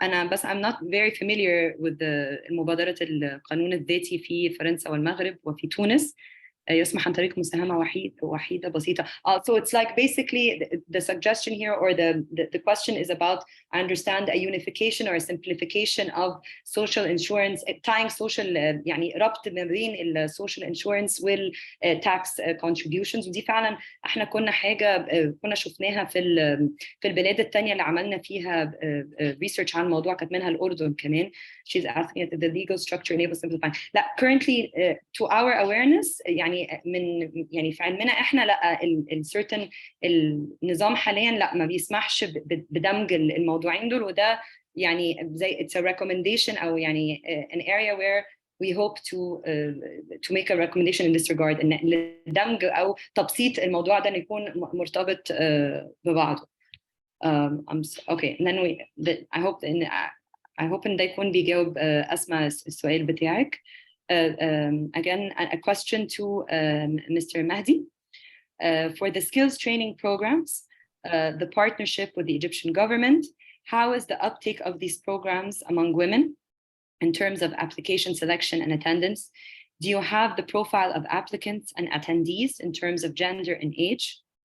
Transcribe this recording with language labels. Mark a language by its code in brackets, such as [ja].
[ar] بس [en] I'm not very familiar with [ar] المبادرة القانون الذاتي في فرنسا والمغرب وفي تونس. يسمح عن طريق مساهمة وحيدة بسيطة. [en] So it's like basically the suggestion here, or the question is about, I understand, a unification or a simplification of social insurance, tying social [ar] يعني ربط ما بين ال [en] social insurance وال tax contributions. [ar] ودي فعلا احنا كنا شفناها في البلاد التانية اللي عملنا فيها research عن الموضوع، كانت منها الأردن كمان. [en] She's asking if the legal structure enables simplifying. [ar] لا, [en] currently to our awareness [ar] يعني في علمنا احنا لا certain النظام حاليا لا ما بيسمحش بدمج الموضوعين دول، وده يعني زي [en] it's a recommendation [ar] او يعني [en] an area where we hope to make a recommendation in this regard [ar] ان الدمج او تبسيط الموضوع ده يكون مرتبط ببعضه. [en] Okay, and then I hope [ar] ان ده يكون بيجاوب أسمع السؤال بتاعك. [en] Again, a question to Mr. Mahdi. For the skills training programs, the partnership with the Egyptian government, how is the uptake of these programs among women in terms of application selection and attendance? Do you have the profile of applicants and attendees in terms of gender and age?